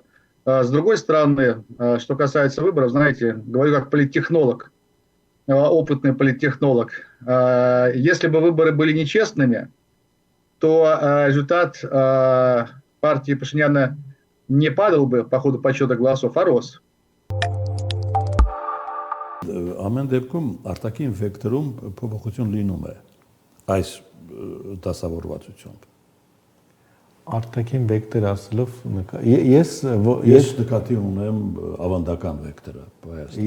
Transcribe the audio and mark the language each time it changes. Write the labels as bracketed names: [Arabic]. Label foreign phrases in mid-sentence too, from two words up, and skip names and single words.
[Russian] С другой стороны, что касается выборов, знаете, говорю как политтехнолог, опытный политтехнолог, если бы выборы были нечестными, то результат партии Пашиняна не падал бы по ходу подсчета голосов, а рос. [Armenian] Ամեն դեպքում արտաքին վեկտորում փոփոխություն լինում է այս դասավորվածությամբ։ Արտաքին վեկտոր ասելով ես նկատի ունեմ ավանդական վեկտորը Հայաստանում։